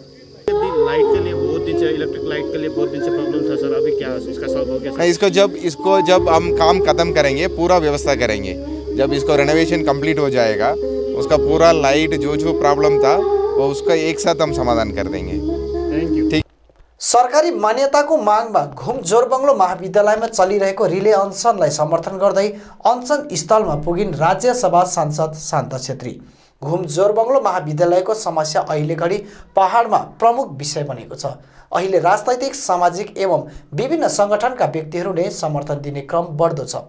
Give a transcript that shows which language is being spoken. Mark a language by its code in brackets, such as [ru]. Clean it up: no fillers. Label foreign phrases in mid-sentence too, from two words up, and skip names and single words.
[hi] लाइट के लिए बहुत दिन से, [en] electric light [hi] के लिए बहुत दिन से प्रॉब्लम था सर, अभी क्या इसका सॉल्व हो गया? इसको जब हम काम खत्म करेंगे, पूरा व्यवस्था करेंगे, जब इसको [en] renovation complete [hi] हो जाएगा, उसका पूरा लाइट जो प्रॉब्लम था वो उसका एक साथ हम समाधान कर देंगे। [en] thank you. [hi] ठीक। [ne] सरकारी मान्यताको मागमा घुम जोरबङ्गलो महाविद्यालयमा चलिरहेको रिले अनसनलाई समर्थन गर्दै अनसन स्थलमा पुगिन् राज्यसभा सांसद शान्ता छेत्री। घुम जोरबङ्गलो महाविद्यालयको समस्या अहिले घडी पहाडमा प्रमुख विषय बनेको छ। अहिले राजनैतिक, सामाजिक एवं विभिन्न सङ्गठनका व्यक्तिहरूले समर्थन दिने क्रम बढ्दो छ।